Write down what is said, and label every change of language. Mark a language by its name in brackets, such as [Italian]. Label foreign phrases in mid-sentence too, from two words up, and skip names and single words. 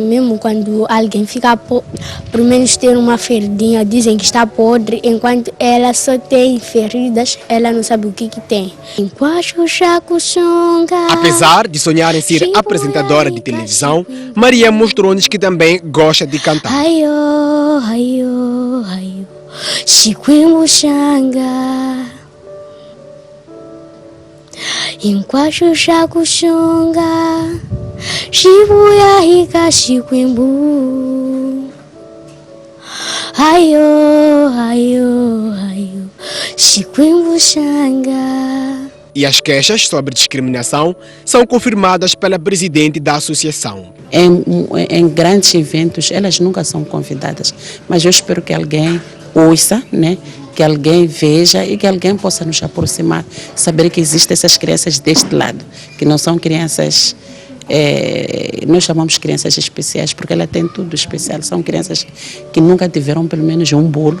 [Portuguese] Mesmo quando alguém fica por menos ter uma feridinha, dizem que está podre, enquanto ela só tem feridas, ela não sabe o que tem. Apesar de sonhar em ser apresentadora de televisão, Maria mostrou-nos que também gosta de cantar. Chiquimbuxanga Enquaxo Chacuxonga Chibuia Rica Chiquimbu Aio, aio, aio Chiquimbuxanga. E as queixas sobre discriminação são confirmadas pela presidente da associação. Em grandes eventos, elas nunca são convidadas, mas eu espero que alguém ouça, né? Que alguém veja e que alguém possa nos aproximar, saber que existem essas crianças deste lado, que não são crianças, nós chamamos crianças especiais, porque ela tem tudo especial, são crianças que nunca tiveram pelo menos um bolo.